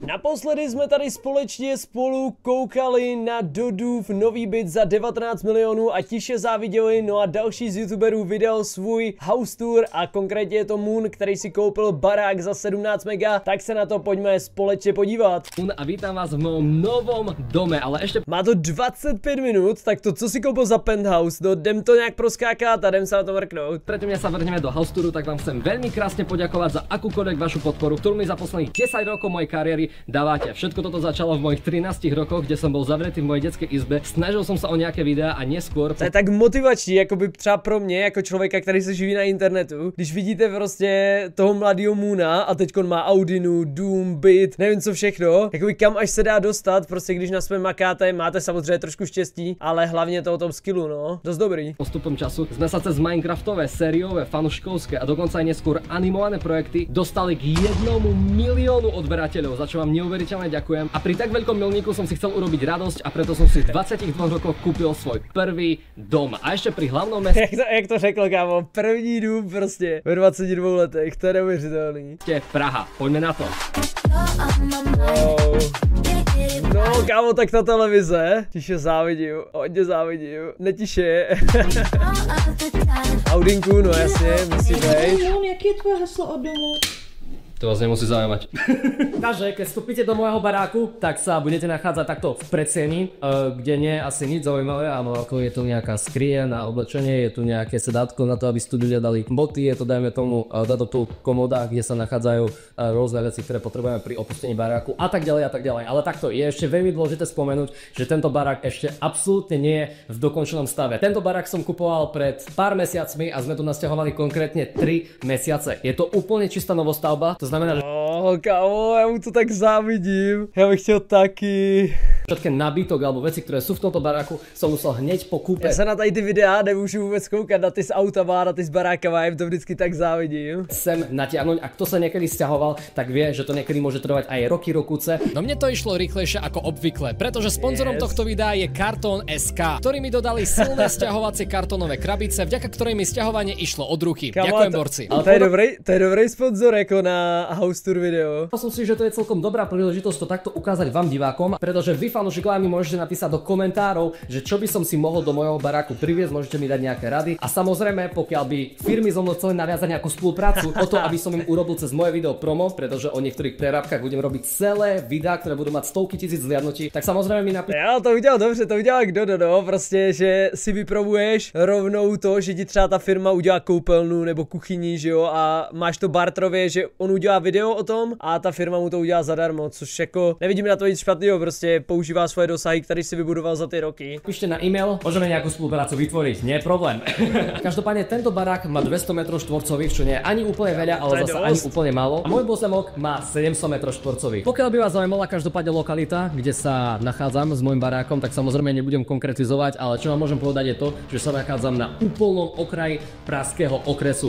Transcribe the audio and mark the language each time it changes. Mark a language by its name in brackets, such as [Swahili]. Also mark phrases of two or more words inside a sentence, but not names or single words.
[Czech] Naposledy jsme tady společně spolu koukali na Dodův nový byt za 19 milionů a tiše záviděli, no a další z youtuberů vydal svůj [English] house tour [Czech] a konkrétně je to Moon, který si koupil barák za 17 mega, tak se na to pojďme společně podívat. [Slovak] A vítám vás v mém novom dome, ale ještě... [Czech] Má to 25 minut, tak to co si koupil za penthouse, no jdem to nějak proskákat a jdem se na to mrknout. [Slovak] Predtým sa vrhneme do [English] house touru, [Slovak] tak vám chcem veľmi krásne poďakovať za akúkoľvek vašu podporu, ktorú mi za posledných 10 rokov mojej kariéry dávate. Všetko toto začalo v mojich 13 rokoch, kde som bol zavretý v mojej detskej izbe. Snažil som sa o nejaké videa a neskôr... [Czech] To je tak motivační, jakoby třeba pro mě, jako člověka, který se živí na internetu. Když vidíte prostě toho mladého Moona a teďkon má Audinu, Doom, byt, nevím co všechno, jakoby kam až se dá dostat, prostě když na svém makáte, máte samozřejmě trošku štěstí, ale hlavně to o tom skillu, no, dost dobrý. [Slovak] Postupom času sme sa cez Minecraftové, sériové, fanúškovské a dokonca aj neskôr animované projekty dostali k 1 miliónu odberateľov, za čo vám neuveriteľne ďakujem. A pri tak veľkom milníku som si chcel urobiť radosť a preto som si v 22 rokoch kúpil svoj prvý dom. A ešte pri hlavnom meste... [Czech] Jak to řekl, kámo, první dům prostě ve 22 letech, to je neuvěřitelný. [Slovak] Praha, poďme na to. [Czech] No, kámo, tak ta televize, tiše závidím, hodně závidím, netiše. Audinku, no jasně, musí být. Jaký je tvoje heslo od domu? [Slovak] To vás nemusí zaujímať. Takže keď vstúpite do môjho baráku, tak sa budete nachádzať takto v predsieni, kde nie je asi nič zaujímavé, ale ako je tu nejaká skrie na oblečenie, je tu nejaké sedátko na to, aby ste ľudia dali boty, je to dajme tomu tu komoda, kde sa nachádzajú rôzne veci, ktoré potrebujeme pri opustení baráku a tak ďalej a tak ďalej. Ale takto je ešte veľmi dôležité spomenúť, že tento barák ešte absolútne nie je v dokončenom stave. Tento barák som kupoval pred pár mesiacmi a sme tu nasťahovali konkrétne 3 mesiace. Je to úplne čistá novostavba. Znamená, že... [Czech] Kámo, já mu to tak závidím. Já bych chtěl taky. [Slovak] Všetky nabytok alebo veci, ktoré sú v tomto baráku, som musel hneď po kúpe. [Czech] Já se na tady ty videa nemůžu vůbec koukat, na ty z autama, na ty z barákama, jim to vždycky tak závidím. [Slovak] Sem natiahnuť a kto sa niekedy sťahoval, tak vie, že to niekedy môže trvať aj roky, rokuce. No mne to išlo rýchlejšie ako obvykle, pretože sponzorom tohto videa je Kartón.sk, ktorí mi dodali silné sťahovacie kartónové krabice, vďaka ktorej mi sťahovanie išlo od ruky. Ďakujem, borci. [Czech] To je dobrý sponzor jako na [English] house tour video. [Slovak] Myslím si, že to je celkom dobrá príležitosť to takto ukázať vám divákom, pretože vy fanúšikovia mi môžete napísať do komentárov, že čo by som si mohol do mojho baráku priviesť, môžete mi dať nejaké rady. A samozrejme, pokiaľ by firmy so mnou chceli naviazať nejakú spoluprácu, o to, aby som im urobil cez moje video promo, pretože o niektorých prerábkach budem robiť celé videá, ktoré budú mať stovky tisíc zhliadnutí, tak samozrejme mi napíšte. [Czech] Já to udělal dobře, to udělal no, prostě, že si vypromuješ rovnou to, že ti třeba ta firma udělá koupelnu nebo kuchyni, že jo, a máš to bartrově, že on udělá video o tom a ta firma mu to udělá zadarmo, což jako nevidíme na to nic špatného, prostě používá svoje dosahy, který si vybudoval za ty roky. [Slovak] Píšte na e-mail, môžeme nejakú spoluprácu vytvoriť, nie je problém. Každopádne tento barák má 200 m2, čo nie je ani úplne veľa, ale zase ani úplne málo. A môj pozemok má 700 m2. Pokiaľ by vás zaujímala každopádne lokalita, kde sa nachádzam s môjim barákom, tak samozrejme nebudem konkretizovať, ale čo vám môžem povedať je to, že sa nachádzam na úplnom okraji pražského okresu.